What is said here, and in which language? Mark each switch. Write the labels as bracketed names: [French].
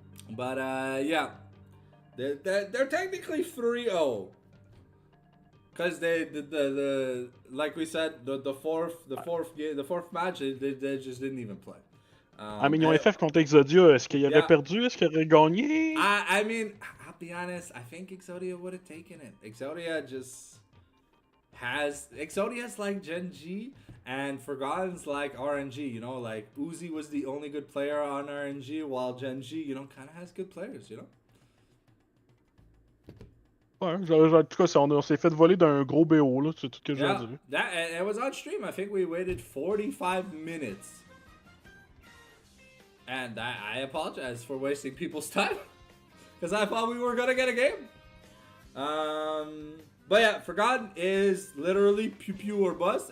[English] But yeah, they're technically 3-0. Because the like we said, the fourth match, they just didn't even play. I mean, [French] ils ont FF contre Exodia. Est-ce qu'il aurait perdu? Est-ce qu'il aurait gagné? [English] I mean, I'll be honest. I think Exodia would have taken it. Exodia has like Gen G, and Forgotten's like RNG. You know, like Uzi was the only good player on RNG, while Gen G, you know, kind of has good players. You know. [French] Ouais, en tout cas, on s'est fait voler d'un gros BO, là, c'est tout ce que j'ai à dire. [English] It was on stream. I think we waited 45 minutes. And I apologize for wasting people's time. Because I thought we were going to get a game. But yeah, Forgotten is literally Pew Pew or bust.